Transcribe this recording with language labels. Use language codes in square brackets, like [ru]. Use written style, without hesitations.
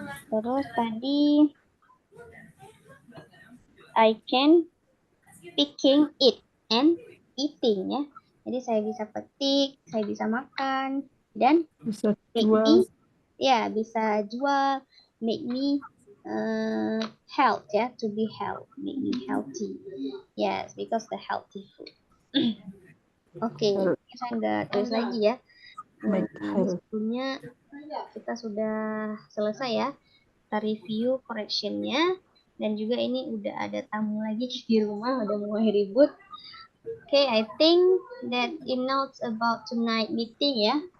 [id] Terus tadi [en] I can picking it and eating ya. [id] Jadi saya bisa petik, saya bisa makan, dan Bisa [en] make [id] jual. [en] me, [id] ya bisa jual, [en] make me health ya, to be health, make me healthy. Yes, because the healthy food. [id] Oke, saya nggak tulis lagi ya. Sebelumnya kita sudah selesai ya. Kita review correctionnya, dan juga ini udah ada tamu lagi di rumah, udah mulai ribut. [en] Okay, I think that enough about tonight meeting ya.